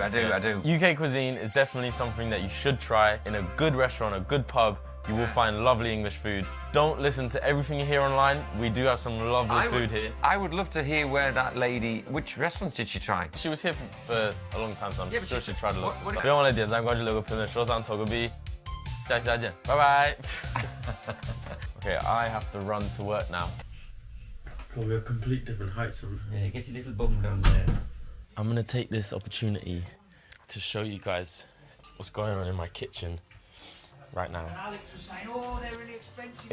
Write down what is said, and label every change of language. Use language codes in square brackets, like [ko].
[en] UK cuisine is definitely something that you should try in a good restaurant, a good pub. You will find lovely English food. Don't listen to everything you hear online. We do have some lovely food here. I would love to hear where that lady, which restaurants did she try? She was here for a long time, so I'm sure she tried lots of what- stuff. [zh] 不要忘了点赞、关注、留个评论、手上投个币。下期再见，拜拜。 [en] Okay, I have to run to work now. God, we're complete different heights. Yeah, get your little bum down there. I'm gonna take this opportunity to show you guys what's going on in my kitchen right now. Alex was saying, oh, they're really expensive.